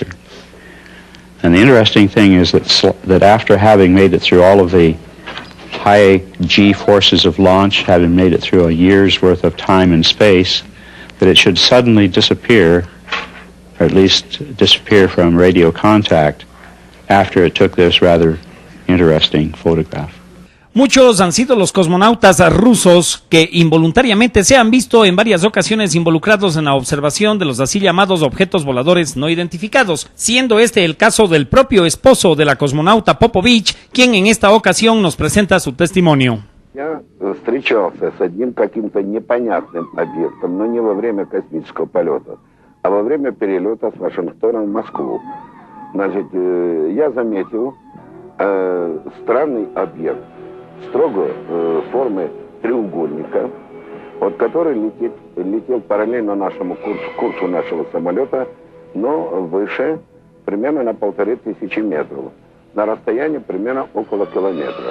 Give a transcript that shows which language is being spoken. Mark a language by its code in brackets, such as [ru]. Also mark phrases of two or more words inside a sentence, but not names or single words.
[en] And the interesting thing is that after having made it through all of the high G forces of launch, having made it through a year's worth of time and space, that it should suddenly disappear, or at least disappear from radio contact, after it took this rather interesting photograph. [es] Muchos han sido los cosmonautas rusos que involuntariamente se han visto en varias ocasiones involucrados en la observación de los así llamados objetos voladores no identificados, siendo este el caso del propio esposo de la cosmonauta Popovich, quien en esta ocasión nos presenta su testimonio. [ru] Я встречался с одним каким-то непонятным объектом, но не во время космического полета, а во время перелета с Вашингтона в Москву. Значит, я заметил странный объект, строго формы треугольника, вот который летел параллельно нашему курсу нашего самолета, но выше, примерно на 1500 метров, на расстоянии примерно около километра.